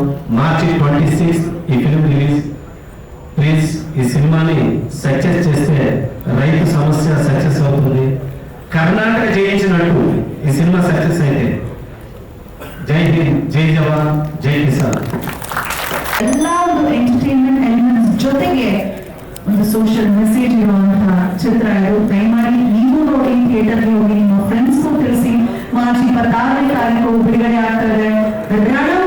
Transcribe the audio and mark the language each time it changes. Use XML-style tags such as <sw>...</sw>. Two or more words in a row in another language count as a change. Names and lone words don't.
<te>మార్చి 26 ఈ</te> <en>film release.</en> <te>ప్లీజ్ ఈ సినిమాని సక్సెస్ చేస్తే రైతు సమస్య సక్సెస్ అవుతుంది. కర్ణాటక జయించినట్టు ఈ సినిమా సక్సెస్ అయితే.</te> <hi>जय हिंद, जय जवान, जय किसान.</hi> <kn>ಎಲ್ಲ ಒಂದು</kn> <en>entertainment elements</en> <kn>ಜೊತೆಗೆ ಒಂದು</kn> <en>social message</en> <kn>ಇರುವಂತಹ ಚಿತ್ರ ಇದು. ದಯಮಾಡಿ ನೀವು ನೋಡಿ, ಥಿಯೇಟರ್ಗೆ ಹೋಗಿ, ನಿಮ್ಮ ಫ್ರೆಂಡ್ಸ್ಗೂ ತಿಳಿಸಿ. ಮಾರ್ಚ್ 26ನೇ ತಾರೀಕು ಬಿಡುಗಡೆ ಆಗ್ತಾ ಇದೆ.</kn>